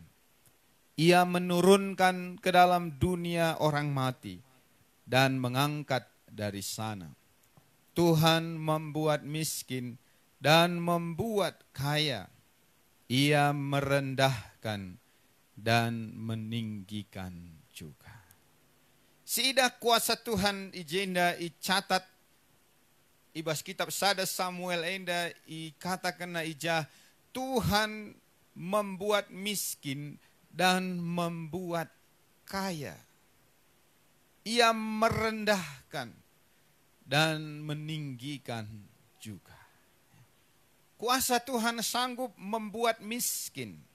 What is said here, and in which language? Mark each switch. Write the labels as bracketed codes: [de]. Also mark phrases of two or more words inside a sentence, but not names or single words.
[id] Ia menurunkan ke dalam dunia orang mati dan mengangkat dari sana. Tuhan membuat miskin dan membuat kaya. Ia merendahkan dan meninggikan juga. [btx] Siidah kuasa Tuhan ijenda icatat ibas kitab 1 Samuel enda ikatakan ijah [id] Tuhan membuat miskin dan membuat kaya. Ia merendahkan dan meninggikan juga. Kuasa Tuhan sanggup membuat miskin.